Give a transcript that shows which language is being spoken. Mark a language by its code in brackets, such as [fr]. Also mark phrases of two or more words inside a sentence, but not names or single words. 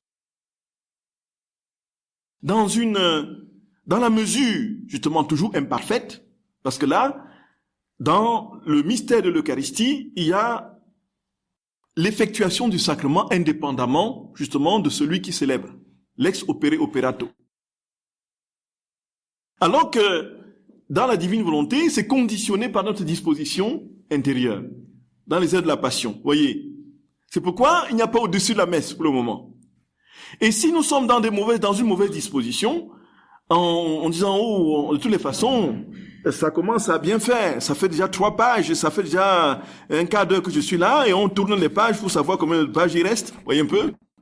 [fr] Dans la mesure, justement, toujours imparfaite, parce que là, dans le mystère de l'Eucharistie, il y a l'effectuation du sacrement indépendamment, justement, de celui qui célèbre. [la] Lex opere operato. [fr] Alors que, dans la divine volonté, c'est conditionné par notre disposition intérieure, dans les heures de la passion. Voyez. C'est pourquoi il n'y a pas au-dessus de la messe pour le moment. Et si nous sommes dans une mauvaise disposition, en disant, oh, de toutes les façons, ça commence à bien faire, ça fait déjà 3 pages, ça fait déjà un quart d'heure que je suis là, et on tourne les pages pour savoir combien de pages il reste, voyez un peu.